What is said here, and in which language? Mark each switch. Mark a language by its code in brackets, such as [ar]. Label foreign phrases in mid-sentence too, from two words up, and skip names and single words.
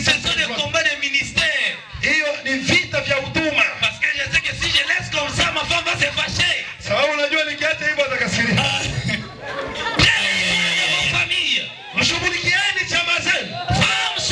[fr] Ce sont des combats de ministère. [sw] Hiyo ni vita vya huduma. [fr] Parce que je sais que si je laisse comme ça, ma femme va se fâcher. [sw] Sababu unajua nikiacha hivyo atakasirika. [fr] Prenez soin de vos familles. [sw] Mshughulikieni chama zenu. [fr] Femme